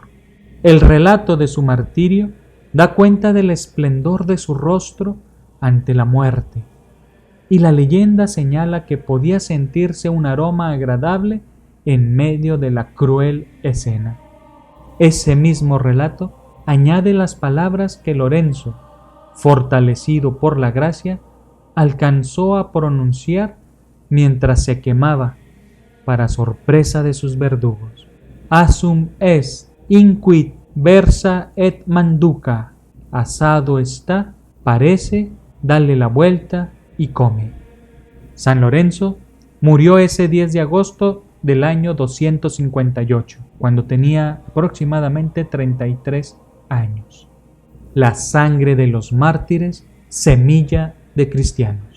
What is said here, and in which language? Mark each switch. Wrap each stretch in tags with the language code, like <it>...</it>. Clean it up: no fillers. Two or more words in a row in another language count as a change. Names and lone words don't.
<es>El relato de su martirio da cuenta del esplendor de su rostro ante la muerte, y la leyenda señala que podía sentirse un aroma agradable en medio de la cruel escena. Ese mismo relato añade las palabras que Lorenzo, fortalecido por la gracia, alcanzó a pronunciar mientras se quemaba, para sorpresa de sus verdugos.</es> <la>Asum est, inquit versa et manduca.</la> <es>Asado está, parece, dale la vuelta y come. San Lorenzo murió ese 10 de agosto del año 258, cuando tenía aproximadamente 33 años. La sangre de los mártires, semilla de cristianos.</es>